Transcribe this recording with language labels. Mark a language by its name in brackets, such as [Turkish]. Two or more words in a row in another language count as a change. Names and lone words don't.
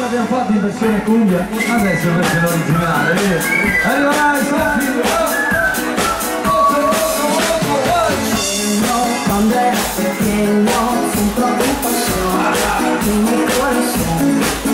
[Italian] fatto in versione cumbia, adesso in versione originale, vedi? Allora, [Spanish] Cuando era pequeño siento tu pasión en mi corazón.